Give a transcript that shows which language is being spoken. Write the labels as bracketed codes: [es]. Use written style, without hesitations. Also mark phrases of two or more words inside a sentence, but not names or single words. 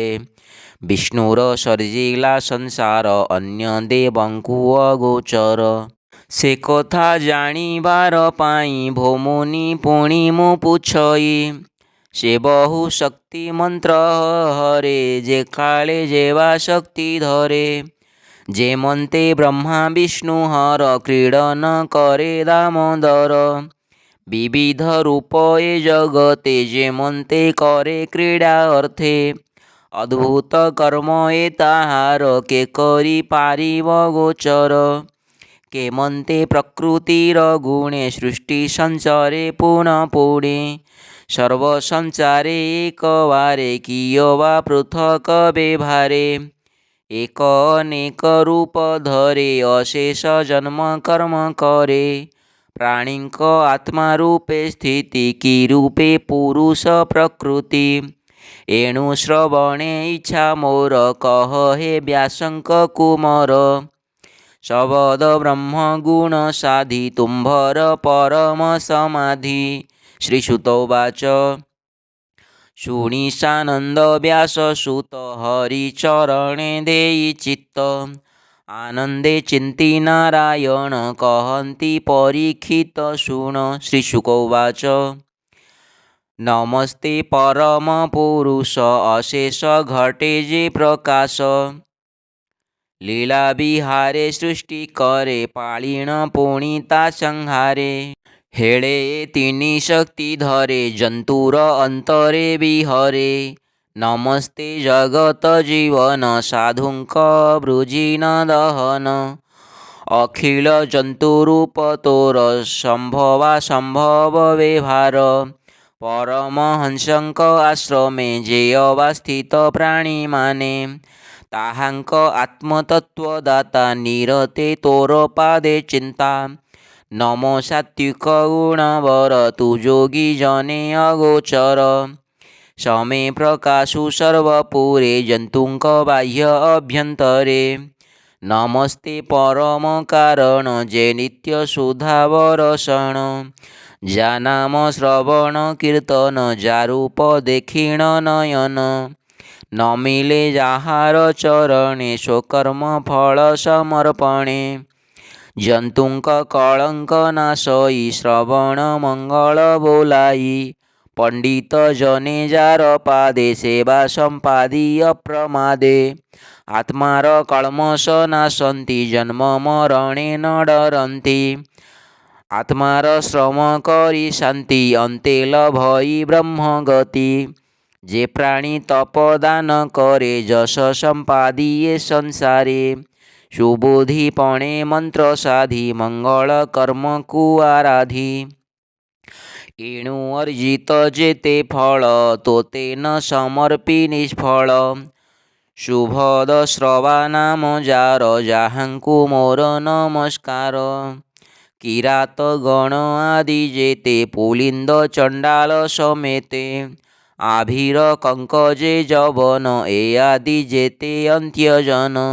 [or] ବିଷ୍ଣୁର ସର୍ଜିଲା ସଂସାର ଅନ୍ୟ ଦେବଙ୍କୁ ଅଗୋଚର ସେ କଥା ଜାଣିବାର ପାଇଁ ଭୋମୁନି ପୁଣି ମୁଁ ପୁଛଇ ସେ ବହୁ ଶକ୍ତି ମନ୍ତ୍ର ହରେ ଜେ କାଳେ ଜେବା ଶକ୍ତି ଧରେ ଜେ ମନ୍ତେ ବ୍ରହ୍ମା ବିଷ୍ଣୁ ହର କ୍ରୀଡନ କରେ ଦାମୋଦର ବିବିଧ ରୂପ ଏ ଜଗତେ ଜେ ମନ୍ତେ କରେ କ୍ରୀଡା ଅର୍ଥେ ଅଦ୍ଭୁତ କର୍ମ ଏ ତାହାର କେ କରି ପାରିବ ଗୋଚର କେ ମନ୍ତେ ପ୍ରକୃତିର ଗୁଣେ ସୃଷ୍ଟି ସଂଚାରେ ପୁନଃ ପୁଣେ ସର୍ବ ସଂଚାରେ ଏକ ବାରେ କିଓ ବା ପୃଥକ ବ୍ୟବହାରେ ଏକ ଅନେକ ରୂପ ଧରେ ଅଶେଷ ଜନ୍ମ କର୍ମ କରେ ପ୍ରାଣୀକ ଆତ୍ମା ରୂପେ ସ୍ଥିତି କି ରୂପେ ପୁରୁଷ ପ୍ରକୃତି ଏଣୁ ଶ୍ରବଣେ ଇଚ୍ଛା ମୋର କହ ହେ ବ୍ୟାସଙ୍କ କୁମାର ଶବଦ ବ୍ରହ୍ମ ଗୁଣ ସାଧି ତୁମ୍ଭର ପରମ ସମାଧି। [sa] श्रीसुत उवाच [or] ଶୁଣି ସାନନ୍ଦ ବ୍ୟାସ ସୁତ ହରିଚରଣେ ଦେଇ ଚିତ୍ତ ଆନନ୍ଦେ ଚିନ୍ତି ନାରାୟଣ କହନ୍ତି ପରୀକ୍ଷିତ ଶୁଣ। [sa] श्रीशुक उवाच [or] ନମସ୍ତେ ପରମ ପୁରୁଷ ଅଶେଷ ଘଟେ ଜେ ପ୍ରକାଶ ଲୀଳା ବିହାରେ ସୃଷ୍ଟି କରେ ପାଳିଣ ପୁଣିତା ସଂହାରେ ହେଳେ ତିନି ଶକ୍ତି ଧରେ ଜନ୍ତୁର ଅନ୍ତରେ ବିହରେ ନମସ୍ତେ ଜଗତ ଜୀବନ ସାଧୁଙ୍କ ବୃଜିନ ଦହନ ଅଖିଳ ଜନ୍ତୁରୂପ ତୋର ସମ୍ଭବା ସମ୍ଭବ ବ୍ୟବହାର ପରମହଂସଙ୍କ ଆଶ୍ରମେ ଜେ ଅବସ୍ଥିତ ପ୍ରାଣୀ ମାନେ ତାହାଙ୍କ ଆତ୍ମତତ୍ତ୍ୱଦାତା ନିରତେ ତୋର ପାଦେ ଚିନ୍ତା ନମୋ ସାତ୍ତ୍ୱିକ ଗୁଣବର ତୁ ଜୋଗୀ ଜନେ ଅଗୋଚର ସମେ ପ୍ରକାଶୁ ସର୍ବପୁରେ ଜନ୍ତୁଙ୍କ ବାହ୍ୟ ଅଭ୍ୟନ୍ତରେ ନମସ୍ତେ ପରମ କାରଣ ଜେ ନିତ୍ୟ ସୁଧାବରଷଣ ଜା ନାମ ଶ୍ରବଣ କୀର୍ତ୍ତନ ଜା ରୂପ ଦେଖିଣ ନୟନ ନ ମିଳେ ଜାହାର ଚରଣେ ସ୍ୱକର୍ମ ଫଳ ସମର୍ପଣେ ଜନ୍ତୁଙ୍କ କଳଙ୍କ ନାଶଇ ଶ୍ରବଣ ମଙ୍ଗଳ ବୋଲାଇ ପଣ୍ଡିତ ଜନେ ଜାର ପାଦେ ସେବା ସମ୍ପାଦି ଅପ୍ରମାଦେ ଆତ୍ମାର କଳ୍ମଷ ନାଶନ୍ତି ଜନ୍ମ ମରଣେ ନ ଡରନ୍ତି ଆତ୍ମାର ଶ୍ରମ କରି ଶାନ୍ତି ଅନ୍ତେ ଲଭଇ ବ୍ରହ୍ମ ଗତି ଜେ ପ୍ରାଣୀ ତପଦାନ କରେ ଜଶ ସମ୍ପାଦିଏ ସଂସାରେ ସୁବୁଧିପଣେ ମନ୍ତ୍ର ସାଧି ମଙ୍ଗଳ କର୍ମ କୁ ଆରାଧି ଏଣୁ ଅର୍ଜିତ ଜେତେ ଫଳ ତୋତେ ନ ସମର୍ପି ନିଷ୍ଫଳ ଶୁଭଦ ଶ୍ରବା ନାମ ଜାର ଜାହାଙ୍କୁ ମୋର ନମସ୍କାର କିରାତ ଗଣ ଆଦି ଜେତେ ପୁଲିନ୍ଦ ଚଣ୍ଡାଳ ସମେତେ ଆଭୀର କଙ୍କଜେ ଜବନ ଏ ଆଦି ଜେତେ ଅନ୍ତ୍ୟଜନ